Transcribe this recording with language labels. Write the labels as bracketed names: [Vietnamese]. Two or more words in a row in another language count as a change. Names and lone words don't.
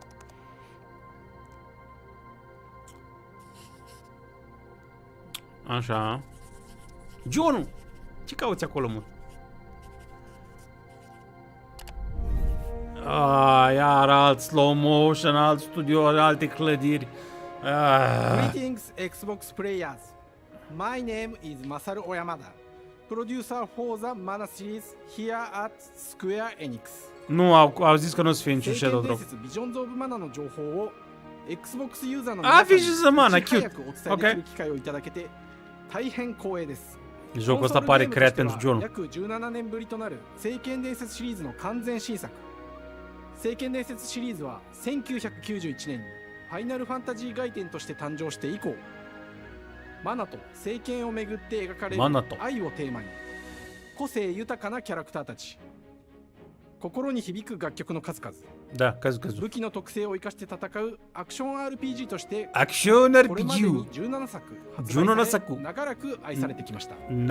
[Romanian] Așa. John-ul! Ce cauți acolo, mă? Iar alt [English] slow motion, [Romanian] alt studio, alte clădiri. [English] Greetings, Xbox players. My name is Masaru Oyamada, producer for the Mana series here at Square Enix. [Romanian] Nu, au zis că nu o să fie niciun [English] Shadow Drop. [Japanese] Visions of Mana の情報を Xbox ユーザーの [English] Visions of Mana, cute. Ok. [Japanese] 大変光栄です。 [Romanian] Jocul ăsta pare creat pentru John. [Japanese] 約17年ぶりとなる聖剣伝説シリーズの完全新作。聖剣伝説シリーズは1991年にファイナルファンタジー外伝として誕生して以降、マナと聖剣をめぐって描かれる愛をテーマに、個性豊かなキャラクターたち、心に響く楽曲の数々、武器の特性を生かして戦うアクション RPG としてこれまでに17作発売され、長らく愛されてきました。